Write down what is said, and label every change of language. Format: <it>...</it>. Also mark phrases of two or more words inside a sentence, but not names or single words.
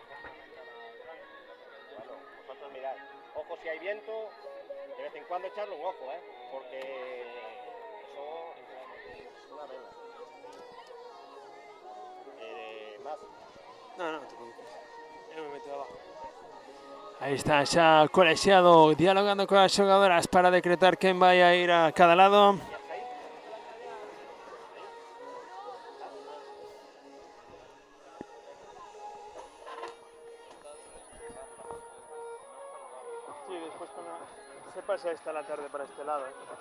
<es>Bueno, vosotros mirad, ojo si hay viento, de vez en cuando echarle un ojo, porque eso es una vela. Más. No, te preocupes. Yo me meto abajo.</es> <gl>Aí está xa colexiado dialogando coas xogadoras para decretar quen vai a ir a cada lado.</gl> <es>Sí, después cuando se pasa esta la tarde para este lado.</es>